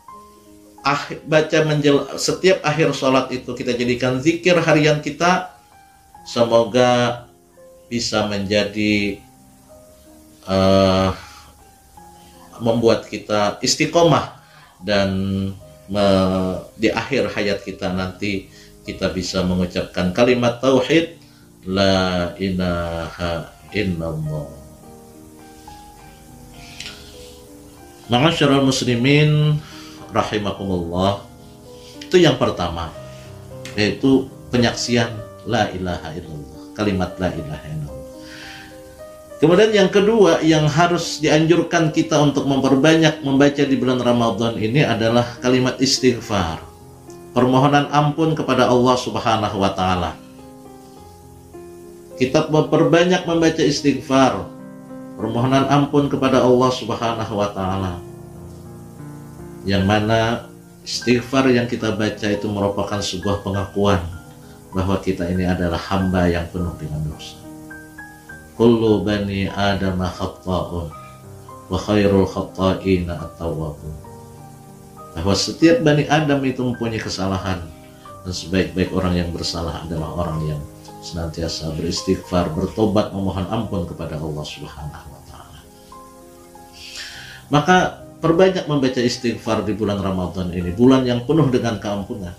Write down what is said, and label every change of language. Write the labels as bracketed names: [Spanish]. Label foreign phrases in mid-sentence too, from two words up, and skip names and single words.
[Indonesian] baca setiap akhir sholat itu kita jadikan zikir harian kita, semoga bisa menjadi membuat kita istiqomah dan di akhir hayat kita nanti kita bisa mengucapkan kalimat tauhid [Arabic] لا إله إلا الله. معاشر المسلمين رحمكم الله. [Indonesian] Itu yang pertama, yaitu penyaksian [Arabic] لا إله إلا الله, [Indonesian] kalimat [Arabic] لا إله إلا الله. [Indonesian] Kemudian yang kedua yang harus dianjurkan kita untuk memperbanyak membaca di bulan Ramadan ini adalah kalimat istighfar. Permohonan ampun kepada Allah [Arabic] سبحانه وتعالى. [Indonesian] Kita memperbanyak membaca istighfar, permohonan ampun kepada Allah [Arabic] سبحانه وتعالى. [Indonesian] Yang mana istighfar yang kita baca itu merupakan sebuah pengakuan bahwa kita ini adalah hamba yang penuh dengan dosa. [Arabic] كل بني آدم خطاء وخير الخطائين التوابون. [Indonesian] Bahwa setiap [Arabic] بني آدم [Indonesian] itu mempunyai kesalahan, dan sebaik-baik orang yang bersalah adalah orang yang senantiasa beristighfar, bertobat, memohon ampun kepada Allah [Arabic] سبحانه وتعالى. [Indonesian] Maka perbanyak membaca istighfar di bulan Ramadan ini, bulan yang penuh dengan keampunan.